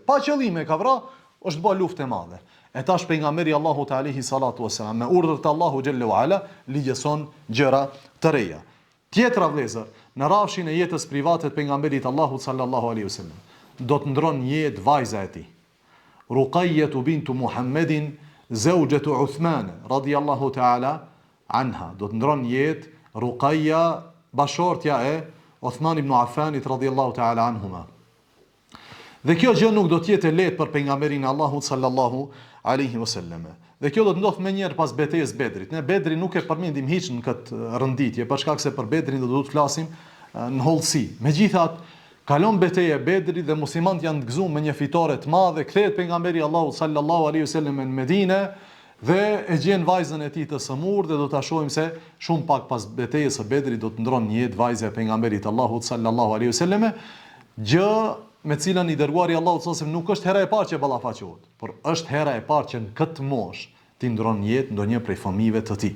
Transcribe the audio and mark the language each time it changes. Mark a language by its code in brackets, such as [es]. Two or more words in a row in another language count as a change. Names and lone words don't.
[sq] Pa qëllim e ka vrarë, është bë luftë e madhe. E tash pejgamberi Allahu te [ar] عليه الصلاة والسلام [sq] me urdhër të Allahu [ar] جل وعلا [sq] ligjeson gjëra të reja. Tjetra vëllezër, në rrafshin e jetës private të pejgamberit Allahu [ar] صلى الله عليه وسلم, [sq] do të ndron jetë vajza e tij. [ar] رقية بنت محمد زوجة عثمان رضي الله تعالى عنها. [sq] Do të ndron jetë Ruqayya, bashortja e Uthman ibn Affanit [ar] رضي الله تعالى عنهما. [sq] Dhe kjo gjë nuk do të jetë lehtë për pejgamberin Allahu [ar] صلى الله عليه وسلم. [sq] Dhe kjo do të ndodhë më njëherë pas betejës Bedrit. Ne Bedri nuk e përmendim hiç në këtë rënditje, për shkak se për Bedrin do të flasim në hollësi. Megjithatë, kalon beteja e Bedrit dhe muslimanët janë të gëzuar me një fitore të madhe, kthehet pejgamberi Allahu [ar] صلى الله عليه وسلم [sq] në Medinë dhe e gjen vajzën e tij të sëmur dhe do ta shohim se shumë pak pas betejës së Bedrit do të ndron një jetë vajza e pejgamberit Allahu [ar] صلى الله عليه وسلم, [sq] gjë me cilën i dërguari Allahu sallallahu alaihi wasallam nuk është hera e parë që ballafaqohet, por është hera e parë që në këtë moshë ti ndron jetë ndonjë prej fëmijëve të tij.